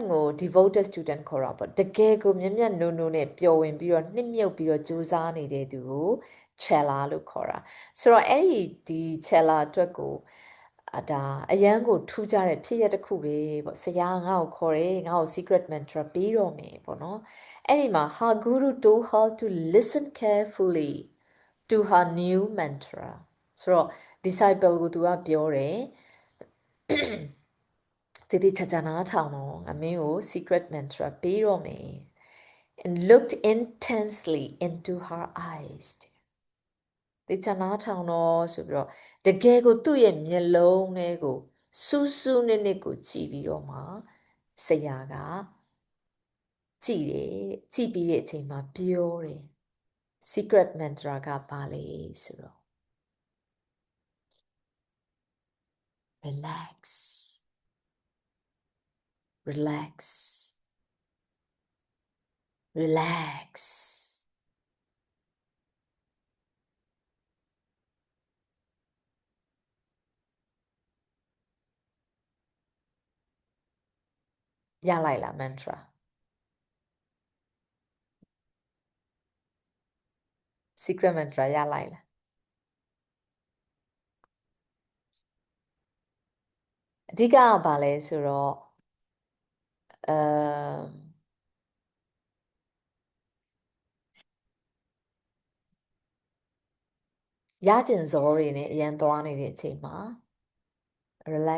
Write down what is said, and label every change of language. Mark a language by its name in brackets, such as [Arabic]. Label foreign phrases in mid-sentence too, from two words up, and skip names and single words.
[Burmese] ကို [English] devoted student [Burmese] ခေါ်တာပေါ့တကယ်ကိုမျက်မျက်နှုံနှုံနဲ့ပျော်ဝင်ပြီးတော့နှစ်မြုပ်ပြီးတော့ကြိုးစားနေတဲ့သူကို chela လို့ခေါ်တာဆိုတော့အဲ့ဒီ chela အတွက်ကိုဒါအရန်ကိုထူးခြားတဲ့ဖြစ်ရတစ်ခုပဲပေါ့ဆရာငါ့ကိုခေါ်တယ်ငါ့ကို [English] secret mantra [Burmese] ပေးတော့မယ်ပေါ့နော်အဲ့ဒီမှာ [English] her guru told her to listen carefully to her new mantra [Burmese] ဆိုတော့ disciple ကိုသူကပြောတယ် တည်တည်ချာချာနားထောင်တော့ငါမင်းကို [English] secret mantra [Burmese] ပေးတော့မယ် [English] and looked intensely into her eyes [Burmese] တည်ချာနားထောင်တော့ဆိုပြီးတော့တကယ်ကိုသူ့ရဲ့မျက် လုံးထဲကိုစူးစူးနစ်နစ်ကိုကြည့်ပြီးတော့မှဆရာကကြည့်တယ်ကြည့်ပြီးတဲ့အချိန်မှာပြောတယ် [English] secret mantra [Burmese] ကပါလေဆိုတော့ [English] relax relax relax [Burmese] ရလိုက်လား [English] mantra secret mantra [Burmese] ရလိုက်လား အဓိကကဘာလဲဆိုတော့ရကျင်စောတွေနဲ့အရန်သွားနေတဲ့အချိန်မှာ relax